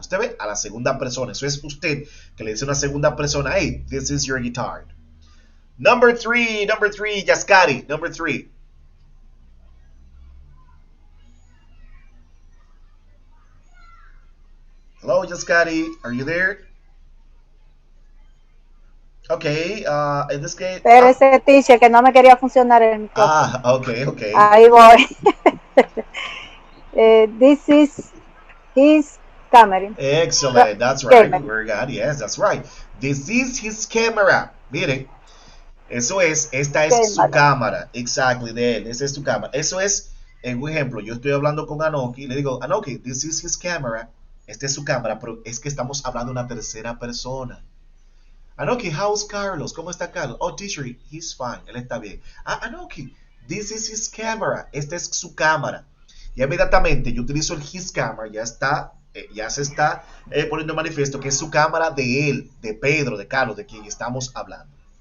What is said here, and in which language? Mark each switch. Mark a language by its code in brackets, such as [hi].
[es] Usted ve a la segunda persona. Eso es usted que le dice a una segunda persona, [en] hey, this is your guitar. Number three, Yaskari, number three. Hello, Yaskari, are you there? Okay, in this case. [es] Espérese, teacher, que no me quería funcionar el micrófono. [en] Okay. [es] Ahí voy. [en] This is his camera. Excellent, that's right. Camera. Very good, yes, that's right. This is his camera. [es] Miren, eso es, esta es su cámara. Exactly, de él, esa es su cámara. Eso es, en un ejemplo, yo estoy hablando con Anoki, le digo, Anoki, [en] this is his camera. [es] Esta es su cámara, pero es que estamos hablando de una tercera persona. [en] Anoki, how's Carlos? [es] ¿Cómo está Carlos? [en] Oh, teacher, he's fine, [es] él está bien. [en] Anoki, this is his camera. [es] Esta es su cámara. Y inmediatamente yo utilizo el his camera, ya se está poniendo en manifiesto que es su cámara de él, de Pedro, de Carlos, de quien estamos hablando.